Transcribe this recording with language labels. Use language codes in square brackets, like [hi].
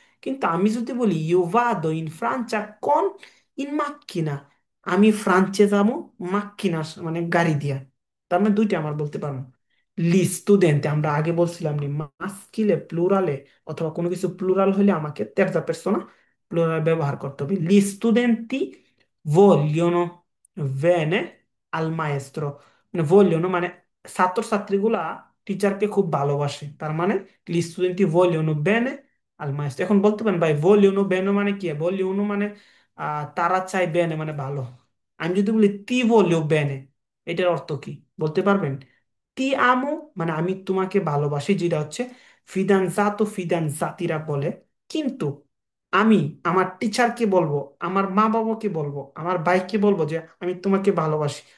[bn] কিন্তু আমি যদি বলি you ভাদো in ফ্রাncia [it] con in macchina, [bn] আমি ফ্রান্সে যাবো মাক্কিনা মানে গাড়ি দিয়া। তার মানে দুইটা আমার বলতে পারবো। লি স্টুডেন্ট, আমরা আগে বলছিলাম নি, মাস্কিলে প্লুরালে অথবা কোনো কিছু প্লুরাল হলে আমাকে তেরজা পের্সোনা প্লুরাল ব্যবহার করতে হবে। লি স্টুডেন্টি [it] vogliono bene al maestro, [bn] মানে vogliono মানে ছাত্রছাত্রীগুলা টিচারকে খুব ভালোবাসে, তার মানে [it] gli studenti vogliono bene al maestro। [bn] এখন বলতে পারেন ভাই [it] vogliono bene [bn] মানে কি, vogliono মানে তারা চাই bene মানে ভালো। আমি যদি বলি [it] ti voglio bene, [bn] এটার অর্থ কি বলতে পারবেন? তি আমো মানে আমি তোমাকে ভালোবাসি, যেটা হচ্ছে ফিদানজাতো ফিদানজাতিরা বলে। কিন্তু আমি আমার টিচারকে বলবো, আমার মা বাবাকে বলবো, আমার ভাইকে বলবো যে আমি তোমাকে ভালোবাসি।